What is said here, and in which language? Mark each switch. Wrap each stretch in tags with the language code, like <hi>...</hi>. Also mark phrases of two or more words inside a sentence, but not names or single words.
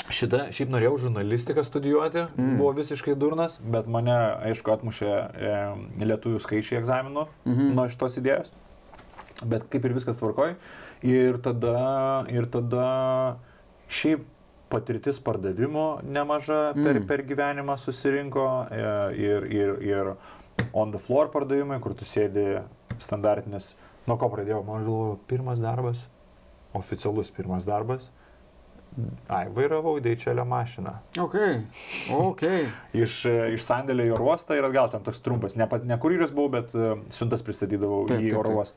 <lt>Šiaip norėjau žurnalistiką studijuoti, buvo visiškai durnas, bet mane, aišku, atmušė lietuvių skaičiai egzaminų nuo šitos idėjos, bet kaip ir viskas tvarkoj. Ir tada šiaip patirtis pardavimo nemaža per gyvenimą susirinko ir</lt> <en>on the floor</en> <lt>pardavimai, kur tu sėdi standartinis, nuo ko pradėjau, man galvoju, pirmas darbas, oficialus pirmas darbas, vairavau DHL mašiną. Ok. Iš sandėlio į oro uostą ir atgal ten toks trumpas, ne kurjeris buvau, bet siuntas pristatydavau į oro uostą.</lt>